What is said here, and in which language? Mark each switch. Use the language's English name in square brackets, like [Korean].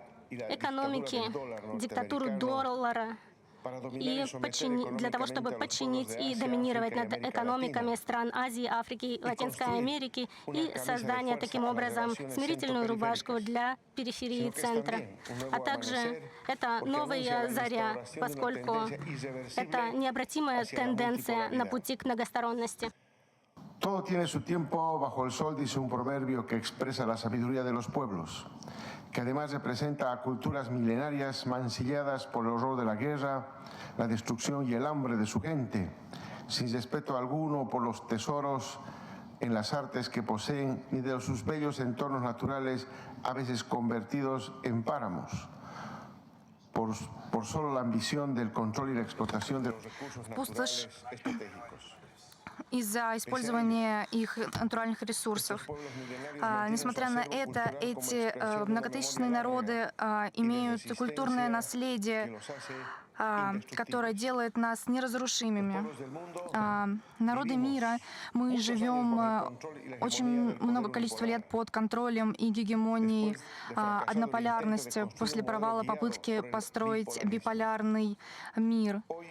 [Russian] экономики диктатуру доллара, и для того, чтобы подчинить и доминировать над экономиками стран Азии, Африки, Латинской Америки и создание таким образом смирительную рубашку для периферии центра. А также это новая заря, поскольку это необратимая тенденция на пути к многосторонности. [Spanish] Todo tiene su tiempo bajo el sol, dice un proverbio que expresa la sabiduría de los pueblos, que además representa a culturas milenarias mancilladas por el horror de la guerra, la destrucción y el hambre de su gente, sin respeto alguno por los tesoros en las artes que poseen ni de sus bellos entornos naturales, a veces convertidos en páramos, por solo la ambición del control y la explotación de los recursos naturales estratégicos. [Russian] Из-за использования их натуральных ресурсов. Несмотря на это, эти многотысячные народы имеют культурное наследие, которое делает нас неразрушимыми. Народы мира, мы живем очень много количества лет под контролем и гегемонией однополярности после провала попытки построить биполярный мир.